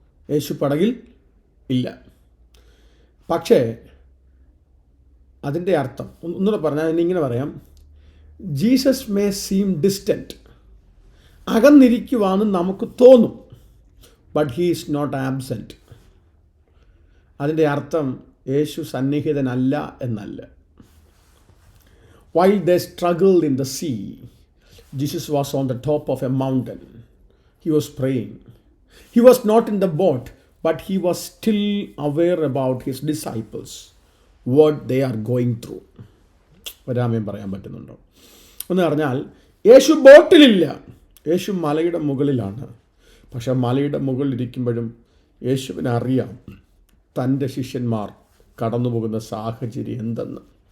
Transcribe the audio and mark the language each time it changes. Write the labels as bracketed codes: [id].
[ml] യേശു പടകിൽ ഇല്ല. പക്ഷേ അതിൻ്റെ അർത്ഥം ഒന്നുകൂടെ പറഞ്ഞാൽ ഇങ്ങനെ പറയാം, [en] Jesus may seem distant, [ml] അകന്നിരിക്കുവാന്ന് നമുക്ക് തോന്നും, [en] But he is not absent. [ml] അതിൻ്റെ അർത്ഥം യേശു സന്നിഹിതനല്ല എന്നല്ല. [en] While they struggled in the sea, Jesus was on the top of a mountain. He was praying. He was not in the boat, but he was still aware about his disciples, what they are going through. [ml] ഒരാമയും പറയാൻ പറ്റുന്നുണ്ടോ എന്ന് പറഞ്ഞാൽ, യേശു ബോട്ടിലില്ല, യേശു മലയുടെ മുകളിലാണ്. പക്ഷെ മലയുടെ മുകളിലിരിക്കുമ്പോഴും യേശുവിനെ അറിയാം തൻ്റെ ശിഷ്യന്മാർ കടന്നു പോകുന്ന സാഹചര്യം എന്തെന്ന്.